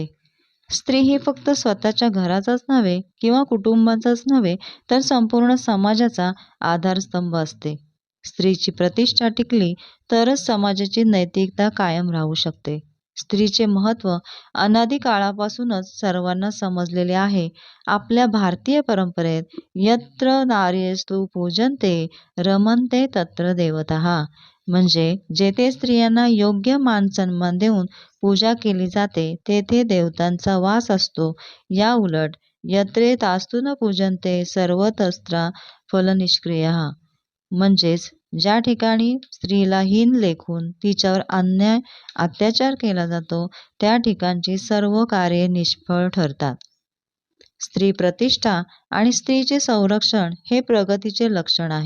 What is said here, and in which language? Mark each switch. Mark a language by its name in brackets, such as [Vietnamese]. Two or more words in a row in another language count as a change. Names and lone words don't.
[Marathi] स्त्री ही फक्त स्वतःच्या घराचाच नव्हे किंवा कुटुंबाचाच नव्हे तर संपूर्ण समाजाचा आधारस्तंभ असते. स्त्रीची प्रतिष्ठा टिकली तरच समाजाची नैतिकता कायम राहू शकते. स्त्रीचे महत्त्व अनादी काळापासूनच सर्वांना समजलेले आहे. आपल्या भारतीय परंपरेत [Sanskrit] यत्र नार्यस्तु पूजन्ते रमन्ते तत्र देवताः [Marathi] म्हणजे जेथे स्त्रियांना योग्य मान सन्मान देऊन पूजा केली जाते तेथे देवतांचा वास असतो. या उलट [Sanskrit] यत्रेतास्तु न पूजन्ते सर्वतस्त्रा फलनिष्क्रियः [Marathi] म्हणजेच ज्या ठिकाणी स्त्रीला हीन लेखून तिच्यावर अन्याय अत्याचार केला जातो त्या ठिकाणची सर्व कार्ये निष्फळ ठरतात. स्त्री प्रतिष्ठा आणि स्त्रीचे संरक्षण हे प्रगतीचे लक्षण आहे.